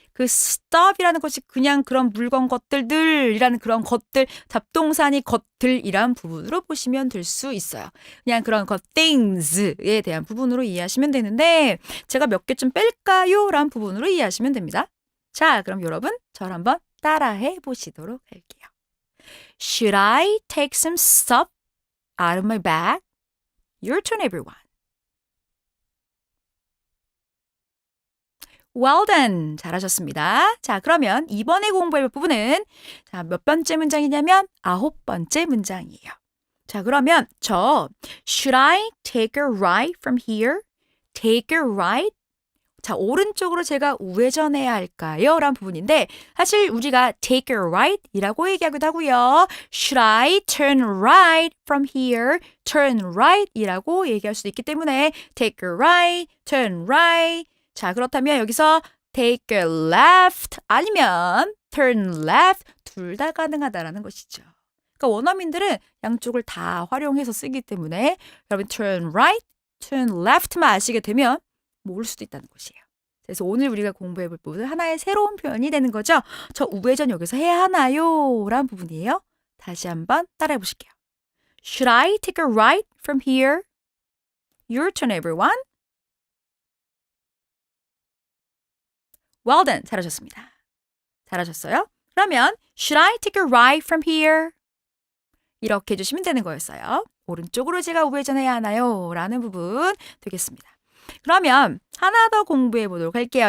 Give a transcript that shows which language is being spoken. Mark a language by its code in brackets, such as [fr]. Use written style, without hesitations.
[ko] 그 stuff이라는 것이 그냥 그런 물건 것들이라는 그런 것들, 잡동사니 것들이란 부분으로 보시면 될 수 있어요. 그냥 그런 것 things에 대한 부분으로 이해하시면 되는데 제가 몇 개 좀 뺄까요? 라는 부분으로 이해하시면 됩니다. 자, 그럼 여러분 저를 한번 따라해 보시도록 할게요. [en] Should I take some stuff out of my bag? Your turn, everyone. Well done. [ko] 잘하셨습니다. 자, 그러면 이번에 공부할 부분은 자, 몇 번째 문장이냐면 9번째 문장이에요. 자, 그러면 [en] Should I take a ride from here? Take a ride? [ko] 자, 오른쪽으로 제가 우회전해야 할까요? 라는 부분인데 사실 우리가 [en] take a right [ko] 이라고 얘기하기도 하고요. [en] Should I turn right from here? turn right [ko] 이라고 얘기할 수도 있기 때문에 [en] take a right, turn right. [ko] 자, 그렇다면 여기서 [en] take a left [ko] 아니면 [en] turn left [ko] 둘 다 가능하다라는 것이죠. 그러니까 원어민들은 양쪽을 다 활용해서 쓰기 때문에 여러분 [en] turn right, turn left [ko] 만 아시게 되면 모를 수도 있다는 것이에요. 그래서 오늘 우리가 공부해 볼 부분은 하나의 새로운 표현이 되는 거죠. 저 우회전 여기서 해야 하나요? 라는 부분이에요. 다시 한번 따라해 보실게요. [en] Should I take a right from here? Your turn, everyone. Well done. [ko] 잘하셨습니다. 잘하셨어요? 그러면 [en] Should I take a right from here? [ko] 이렇게 해주시면 되는 거였어요. 오른쪽으로 제가 우회전해야 하나요? 라는 부분 되겠습니다. 그러면 하나 더 공부해 보도록 할게요.